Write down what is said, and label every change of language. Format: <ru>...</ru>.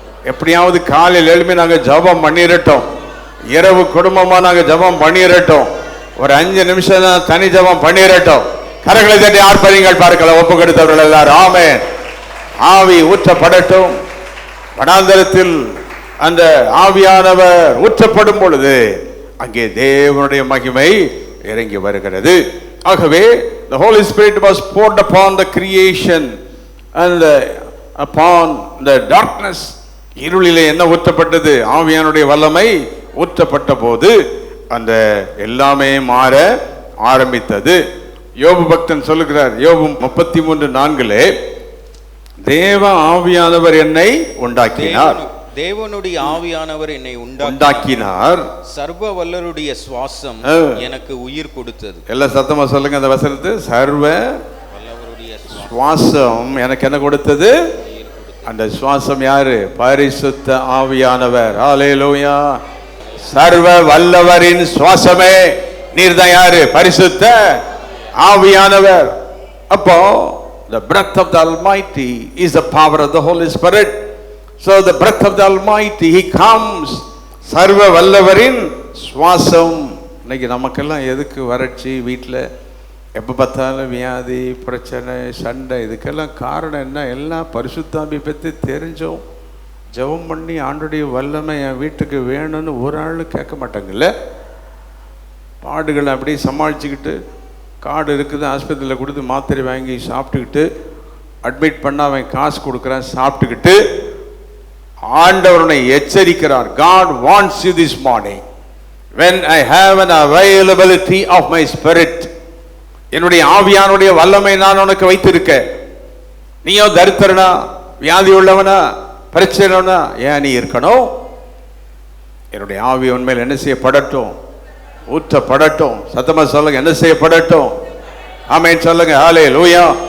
<ta>எப்படியாவது காலையில் எழுப்பி நாங்கள் ஜபம் பண்ணிடட்டோம், இரவு குடும்பமாக நாங்கள் ஜபம் பண்ணிடட்டோம், ஒரு 5 நிமிஷம் தான் தனி ஜபம் பண்ணிடட்டோம். கரங்களை தட்டி ஆர்ப்பரிங்கள் பார்க்கலாம். ஒப்பு கொடுத்தவர்கள் எல்லாரும் ஆமென். ஆவி ஊற்றப்படட்டும். வனாந்தரத்தில் அந்த ஆவியானவர் ஊற்றப்படும் பொழுது அங்கே தேவனுடைய மகிமை இறங்கி வருகிறது.</ta> <en>ஆகவே the Holy Spirit was poured upon the creation and upon the darkness.</en> <ta>இருளிலே என்ன ஊற்றப்பட்டது? ஆவியானுடைய வல்லமை ஊற்றப்பட்ட போது அந்த எல்லாமே மாற ஆரம்பித்தது. யோபு பக்தன் சொல்லுகிறார், யோபு 33:4, தேவ ஆவியானவர் என்னை உண்டாக்கினார். தேவனுடைய ஆவியானவர் என்னை உண்டாக்கினார். சர்வ வல்லருடைய சுவாசம் எனக்கு உயிர் கொடுத்தது. எல்லாம் சத்தமா சொல்லுங்க அந்த வசனத்தை. சர்வ வல்லவருடைய சுவாசம் எனக்கு என்ன கொடுத்தது? அந்த சுவாசம் யாரு? பரிசுத்த ஆவியானவர். ஹல்லேலூயா. சர்வ வல்லவரின் சுவாசமே நீர்தான் யாரு? பரிசுத்த ஆவியானவர். அப்போ</ta> <en>the breath of the Almighty is the power of the Holy Spirit. So the breath of the Almighty, he comes.</en> <ta>சர்வ வல்லவரின் சுவாசம். இன்னைக்கு நமக்கெல்லாம் எதுக்கு வறட்சி? வீட்டில் எப்போ பார்த்தாலும் வியாதி, பிரச்சனை, சண்டை. இதுக்கெல்லாம் காரணம் என்ன? எல்லாம் பரிசுத்தாவி பற்றி தெரிஞ்சோம், ஜெபம் பண்ணி ஆண்டுடைய வல்லமை என் வீட்டுக்கு வேணும்னு ஒரு ஆள் கேட்க மாட்டாங்கல்ல. பாடுகளை அப்படியே சமாளிச்சுக்கிட்டு, கார்டு இருக்குது ஆஸ்பத்திரியில் கொடுத்து மாத்திரை வாங்கி சாப்பிட்டுக்கிட்டு, அட்மிட் பண்ண அவன் காசு கொடுக்குறான், சாப்பிட்டுக்கிட்டு ஆண்டவருனை எச்சரிக்கிறார்.</ta> <en>God wants you this morning when I have an availability of my spirit.</en> <ta>என்னுடைய ஆவியானுடைய வல்லமை நான் உனக்கு வைத்திருக்க. நீயோ தரித்திரனா, வியாதி உள்ளவனா, பிரச்சனைனா ஏன் நீ இருக்கணும்? என்னுடைய ஆவி உண்மையில் என்ன செய்யப்படட்டும்? ஊற்றப்படட்டும். சத்தமா சொல்லுங்க, என்ன செய்யப்படட்டும்? ஆமென் சொல்லுங்க. ஹல்லேலூயா.</ta>